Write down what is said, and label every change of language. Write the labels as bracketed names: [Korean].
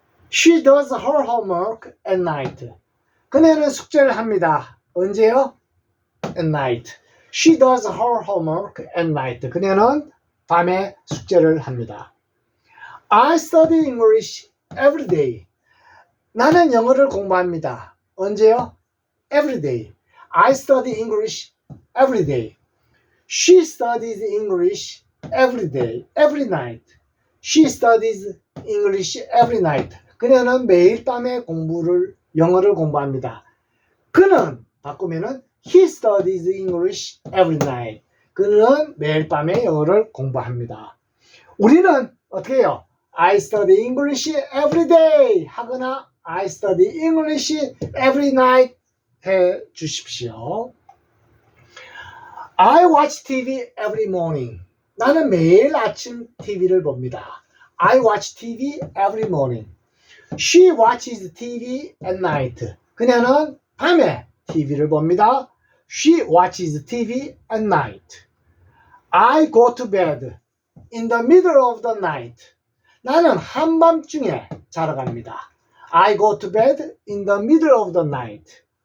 [English] She does her homework at night. [Korean] 그녀는 숙제를 합니다. 언제요? [English] At night. She does her homework at night. [Korean] 그녀는 밤에 숙제를 합니다. [English] I study English every day. [Korean] 나는 영어를 공부합니다. 언제요? [English] Every day. I study English every day. She studies English every day, every night. She studies English every night. [Korean] 그녀는 매일 밤에 영어를 공부합니다. 그는 바꾸면은 [English] he studies English every night. [Korean] 그는 매일 밤에 영어를 공부합니다. 우리는 어떻게 해요? [English] I study English every day [Korean] 하거나 [English] I study English every night [Korean] 해 주십시오. [English] I watch TV every morning. [Korean] 나는 매일 아침 TV를 봅니다. [English] I watch TV every morning. She watches TV at night. [Korean] 그녀는 밤에 TV를 봅니다. [English] She watches TV at night. I go to bed in the middle of the night. [Korean] 나는 한밤중에 자러 갑니다. [English] I go to bed in the middle of the night.